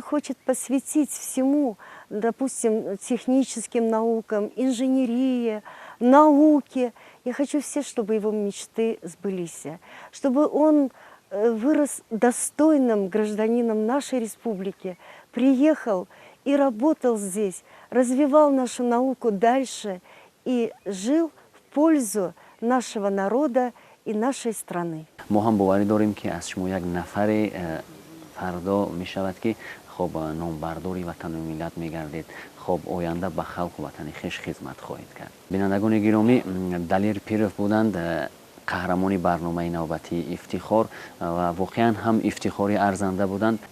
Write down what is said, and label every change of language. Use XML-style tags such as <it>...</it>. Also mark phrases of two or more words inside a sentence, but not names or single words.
<ru>хочет посвятить всему, допустим, техническим наукам, инженерии, науке, я хочу все, чтобы его мечты сбылись, чтобы он вырос достойным гражданином нашей республики, приехал и работал здесь, развивал нашу науку дальше и жил в пользу нашего народа и нашей страны.</ru> <tg>мо ҳам боварӣ дорем ки аз шумо як нафаре фардо мешавад ки хоб номбардори ватану миллат мегардед, хоб оянда ба халқу ватани хиш хизмат хоҳед кард. бинандагони гиромӣ, далер пиров буданд, қаҳрамони барномаи навбатии ифтихор ва воқеан ҳам ифтихори арзанда буданд.</tg>